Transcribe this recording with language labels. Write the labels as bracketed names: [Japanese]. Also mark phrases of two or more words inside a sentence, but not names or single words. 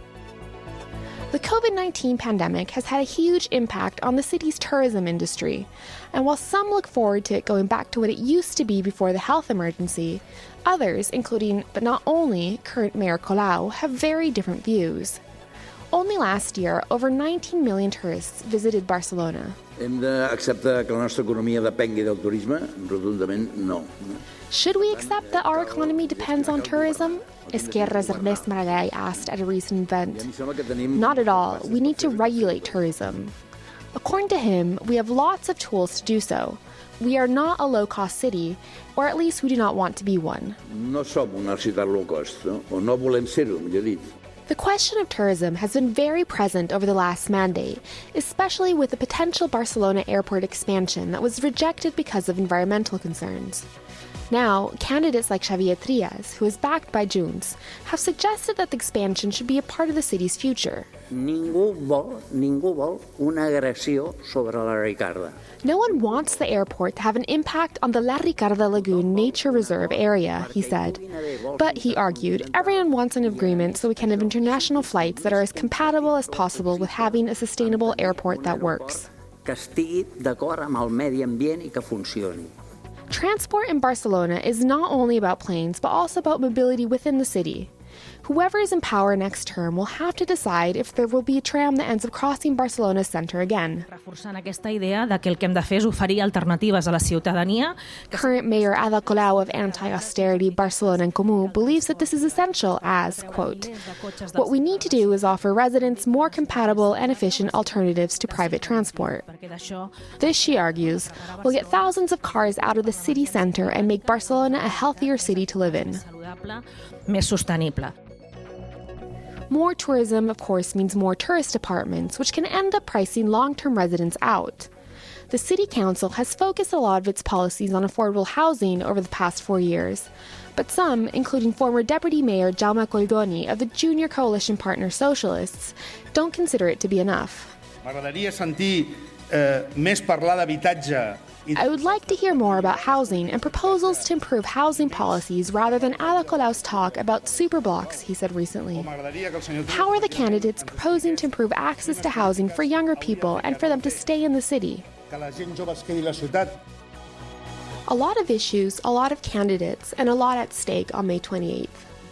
[English] The COVID-19 pandemic has had a huge impact on the city's tourism industry, and while some look forward to it going back to what it used to be before the health emergency, others, including but not only current Mayor Colau, have very different views. Only last year, over 19 million tourists visited Barcelona. [Catalan] Hem d'acceptar que la nostra economia depengui del turisme? Rotundament no. [English] Should we accept that our economy depends on tourism? Esquerra's Ernest Maragall asked at a recent event. Not at all. We need to regulate tourism. According to him, we have lots of tools to do so. We are not a low-cost city, or at least we do not want to be one. [Catalan] No som una ciutat [English] low cost, [Catalan] no? O no volem ser-ho, millor dit. [English] The question of tourism has been very present over the last mandate, especially with the potential Barcelona airport expansion that was rejected because of environmental concerns. Now, candidates like Xavier Trias, who is backed by Junts, have suggested that the expansion should be a part of the city's future. [Catalan] Ningú vol una agressió sobre la Ricarda. [English] No one wants the airport to have an impact on the La Ricarda Lagoon Nature Reserve area, he said. But, he argued, everyone wants an agreement so we can have international flights that are as compatible as possible with having a sustainable airport that works. [Catalan] Que estigui d'acord amb el medi ambient I que funcioni. [English] Transport in Barcelona is not only about planes, but also about mobility within the city. Whoever is in power next term will have to decide if there will be a tram that ends up crossing Barcelona's center again. [Catalan] Reforçant aquesta idea de que el que hem de fer és oferir alternatives a la ciutadania. [English] Current Mayor Ada Colau of anti-austerity Barcelona en Comú believes that this is essential as, quote, "What we need to do is offer residents more compatible and efficient alternatives to private transport." This, she argues, will get thousands of cars out of the city center and make Barcelona a healthier city to live in. [Catalan] Més sostenible. [English] More tourism, of course, means more tourist apartments, which can end up pricing long-term residents out. The City Council has focused a lot of its policies on affordable housing over the past 4 years, but some, including former Deputy Mayor Jaume Collboni of the junior coalition partner Socialists, don't consider it to be enough. [Catalan] M'agradaria sentir més parlar d'habitatge. [English] I would like to hear more about housing and proposals to improve housing policies rather than Ada Colau's talk about superblocks, he said recently. How are the candidates proposing to improve access to housing for younger people and for them to stay in the city? A lot of issues, a lot of candidates, and a lot at stake on May 28th.